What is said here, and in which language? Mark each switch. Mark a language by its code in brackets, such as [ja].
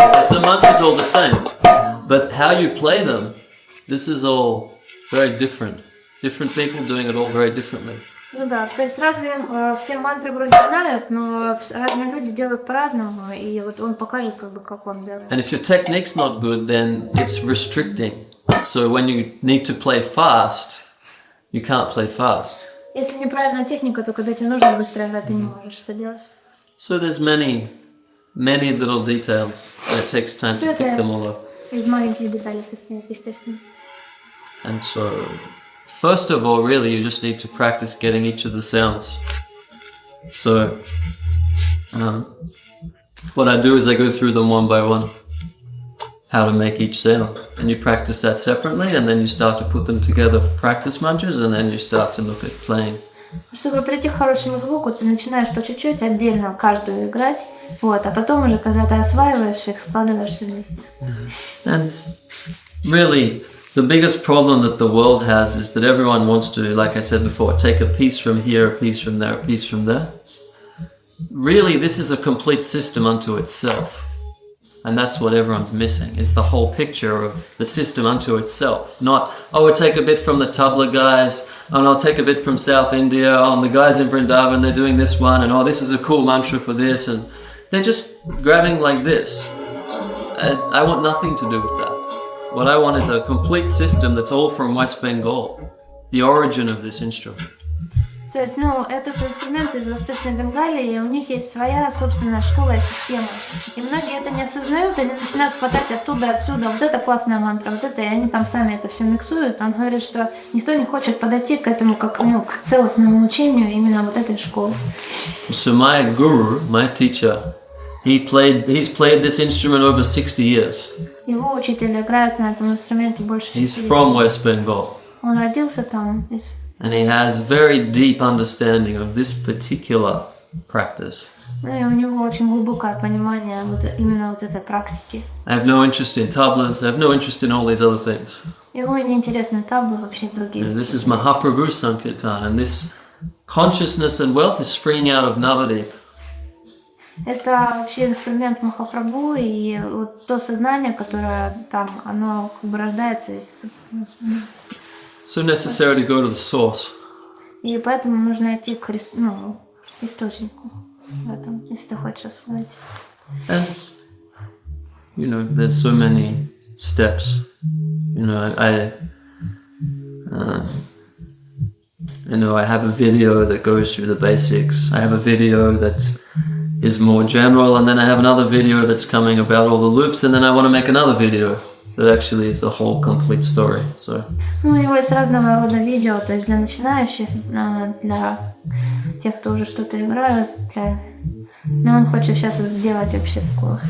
[en] The mantra's all the same, but how you play them, this is all very different. Different people doing it all very differently. [ru] Ну да, то есть разные, все мантры вроде знают, но разные люди делают по-разному, и вот он покажет, как он делает. [en] And if your technique's not good, then it's restricting. So when you need to play fast, you can't play fast. [ru] Если неправильная техника, то когда тебе нужно быстро играть, ты не можешь это делать. [en] So there's many little details, and it takes time to pick them all up. [ru] Из маленьких деталей состоит, естественно. [en] And so, first of all, really, you just need to practice getting each of the sounds. So, what I do is I go through them one by one, how to make each sound. And you practice that separately, and then you start to put them together for practice mantras, and then you start to look at playing. [ru] Чтобы прийти к хорошему звуку, ты начинаешь по чуть-чуть отдельно каждую играть, вот, а потом уже, когда ты осваиваешь их, складываешь вместе. [en] And really, the biggest problem that the world has is that everyone wants to, like I said before, take a piece from here, a piece from there, a piece from there. Really, this is a complete system unto itself. And that's what everyone's missing. It's the whole picture of the system unto itself. Not, oh, I'll take a bit from the Tabla guys, and I'll take a bit from South India, oh, and the guys in Vrindavan, they're doing this one, and oh, this is a cool mantra for this, and they're just grabbing like this. I want nothing to do with that. What I want is a complete system that's all from West Bengal, the origin of this instrument. [ru] То есть, ну, этот инструмент из Восточной Бенгалии, и у них есть своя собственная школа и система. И многие это не осознают, они начинают хватать оттуда, отсюда, вот это классная мантра, вот это, и они там сами это все миксуют. Он говорит, что никто не хочет подойти к этому, как, ну, к целостному учению именно вот этой школы. [en] So my guru, my teacher, he's played this instrument over 60 years. [ru] Его учитель играет на этом инструменте больше 60 [en] He's [ru] лет. [en] from West Bengal. [ru] Он родился там. [en] And he has very deep understanding of this particular practice. [ru] Ну и у него очень глубокое понимание вот именно вот этой практики. [en] I have no interest in tablas, I have no interest in all these other things. [ru] Ему не интересны таблы, вообще другие. [en] This is Mahaprabhu's Sankirtan, and this consciousness and wealth is springing out of Navadip. [ru] Это вообще инструмент Махапрабху, и вот то сознание, которое там, оно как бы рождается из... [en] So necessary to go to the source. [ru] И поэтому нужно идти к источнику в этом, если ты хочешь освоить. [en] And, you know, there's so many steps. You know, I have a video that goes through the basics. I have a video that is more general, and then I have another video that's coming about all the loops, and then I want to make another video that actually is the whole complete story. So. [ru] Ну, у него есть разного рода видео, то есть для начинающих, для тех, кто уже что-то играют, но он хочет сейчас сделать вообще такое.